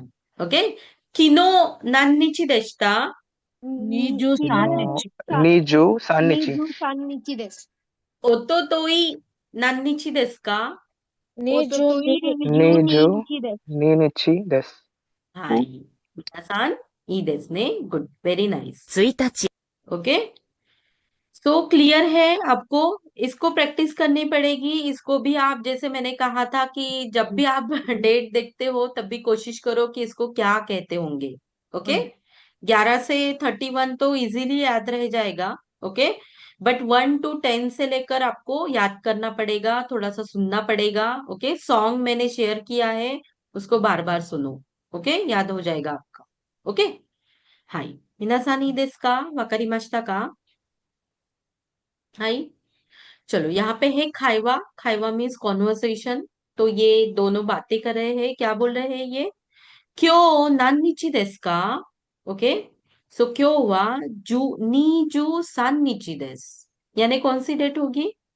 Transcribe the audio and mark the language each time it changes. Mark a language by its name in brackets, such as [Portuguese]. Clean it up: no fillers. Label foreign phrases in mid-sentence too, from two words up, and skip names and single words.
[Japanese] ओके, 昨日 何日 でした? निजु सान्निची 三日 です一昨日 何日 です か? 二十 二日 ですはい 皆さん いい です ね [English] good very nice [Japanese] 1日 [English] okay so clear [Hindi] है आपको? इसको प्रैक्टिस करनी पड़ेगी। इसको भी आप, जैसे मैंने कहा था कि जब भी आप डेट देखते हो तब भी कोशिश करो कि इसको क्या कहते होंगे। ओके, 11 से 31 तो इजीली याद रह जाएगा। ओके, बट 1 to 10 से लेकर आपको याद करना पड़ेगा, थोड़ा सा सुनना पड़ेगा। ओके, सॉन्ग मैंने शेयर किया है, उसको बार बार सुनो। ओके, याद हो जाएगा आपका। ओके, [Japanese] はい 皆さん いいですか? わかりましたか? [Hindi] हाई, चलो यहाँ पे है खाइवा। खाइवा [English] means conversation. [Hindi] तो ये दोनों बातें कर रहे हैं। क्या बोल रहे हैं ये? [Japanese] 今日 何日 です か? [English] okay, so [Japanese] 今日 は [Hindi] जू 23日 यानी कौन सी डेट होगी?